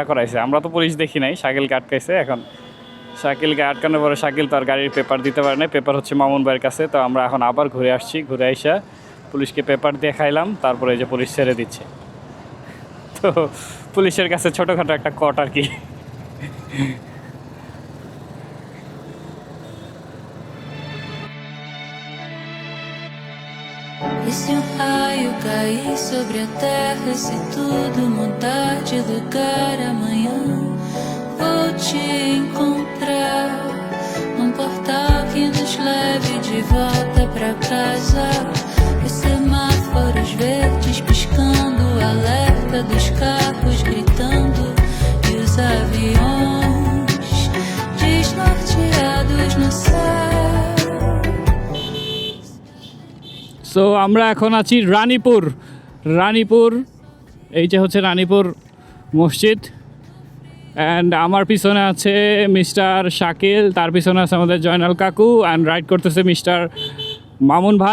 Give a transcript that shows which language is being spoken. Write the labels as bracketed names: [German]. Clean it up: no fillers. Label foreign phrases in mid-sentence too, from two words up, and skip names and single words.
[Bangla] আমরা তো পুলিশ দেখি নাই, শাকিলকে আটকাইছে। এখন শাকিলকে আটকানোর পরে শাকিল তার গাড়ির পেপার দিতে পারে না, পেপার হচ্ছে মামুন ভাইয়ের কাছে। তো আমরা এখন আবার ঘুরে আসছি, ঘুরে আইসা পুলিশকে পেপার দিয়ে খাইলাম, তারপরে এই যে পুলিশ ছেড়ে দিচ্ছে। তো পুলিশের কাছে ছোটোখাটো একটা কট আর কি। [Portuguese] E se um raio cair sobre a terra, se tudo mudar de lugar amanhã, vou te encontrar num portal que nos leve de volta pra casa. Os semáforos verdes piscando, o alerta dos carros gritando e os aviões desnorteados no céu. [Bangla] সো আমরা এখন আছি রানীপুর, এই যে হচ্ছে রানীপুর মসজিদ। অ্যান্ড আমার পিছনে আছে মিস্টার শাকিল, তার পিছনে আছে আমাদের জয়নাল কাকু, অ্যান্ড রাইড করতেছে মিস্টার মামুন ভাই।